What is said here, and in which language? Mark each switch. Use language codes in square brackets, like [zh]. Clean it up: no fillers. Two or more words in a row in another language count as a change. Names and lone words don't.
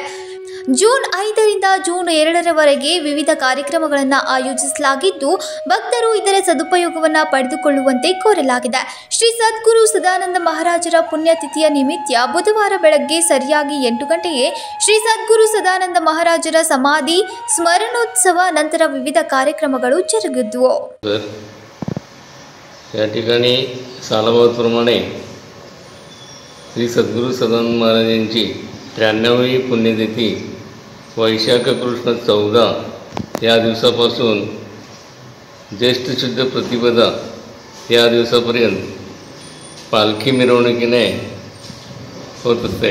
[kn] ಜೂನ್ 5ರಿಂದ ಜೂನ್ 2ರವರೆಗೆ ವಿವಿಧ ಕಾರ್ಯಕ್ರಮಗಳನ್ನು ಆಯೋಜಿಸಲಾಗಿದ್ದು ಭಕ್ತರು ಇದರ ಸದುಪಯೋಗವನ್ನು ಪಡೆದುಕೊಳ್ಳುವಂತೆ ಕೋರಲಾಗಿದೆ. ಶ್ರೀ ಸದ್ಗುರು ಸದಾನಂದ ಮಹಾರಾಜರ ಪುಣ್ಯತಿಥಿಯ ನಿಮಿತ್ತ ಬುಧವಾರ ಬೆಳಗ್ಗೆ ಸರಿಯಾಗಿ 8 ಗಂಟೆಗೆ ಶ್ರೀ ಸದ್ಗುರು ಸದಾನಂದ ಮಹಾರಾಜರ ಸಮಾಧಿ ಸ್ಮರಣೋತ್ಸವ ನಂತರ ವಿವಿಧ ಕಾರ್ಯಕ್ರಮಗಳು ಜರುಗಿದ್ದವು. [mr] या ठिकाणी सालाबादप्रमाणे श्री सद्गुरू सदानंद महाराजांची 93वी पुण्यतिथी वैशाख कृष्ण 14 या दिवसापासून ज्येष्ठ शुद्ध प्रतिपदा या दिवसापर्यंत पालखी मिरवणुकीने होत असते.